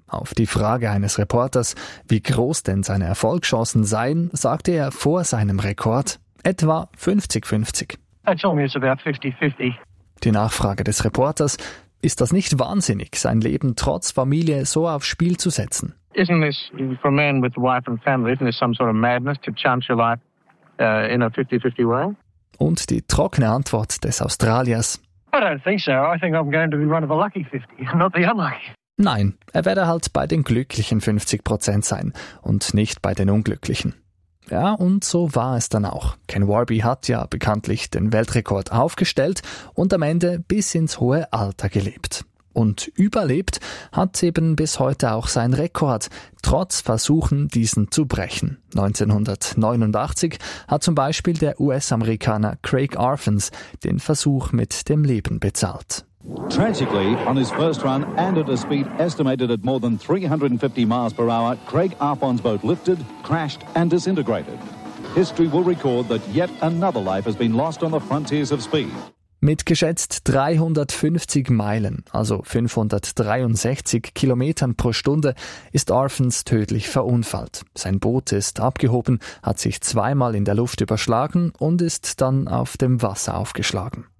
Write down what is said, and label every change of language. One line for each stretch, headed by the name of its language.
German: Auf die Frage eines Reporters, wie groß denn seine Erfolgschancen seien, sagte er vor seinem Rekord: «Etwa 50-50». Die Nachfrage des Reporters: Ist das nicht wahnsinnig, sein Leben trotz Familie so aufs Spiel zu setzen?
English: Isn't this for a man with wife and family, isn't this some sort of madness to chance your life in a 50-50 world?
German: Und die trockene Antwort des Australiers:
English: I don't think so. I think I'm going to be one of the lucky 50, not the unlucky.
German: Nein, er werde halt bei den glücklichen 50% sein und nicht bei den unglücklichen. Ja, und so war es dann auch. Ken Warby hat ja bekanntlich den Weltrekord aufgestellt und am Ende bis ins hohe Alter gelebt. Und überlebt hat eben bis heute auch sein Rekord, trotz Versuchen, diesen zu brechen. 1989 hat zum Beispiel der US-Amerikaner Craig Arfens den Versuch mit dem Leben bezahlt.
English: Tragically, on his first run and at a speed estimated at more than 350 miles per hour, Craig Arfon's boat lifted, crashed and disintegrated. History will record that yet another life has been lost on the frontiers of speed.
German: Mit geschätzt 350 Meilen, also 563 Kilometern pro Stunde, ist Arfons tödlich verunfallt. Sein Boot ist abgehoben, hat sich zweimal in der Luft überschlagen und ist dann auf dem Wasser aufgeschlagen.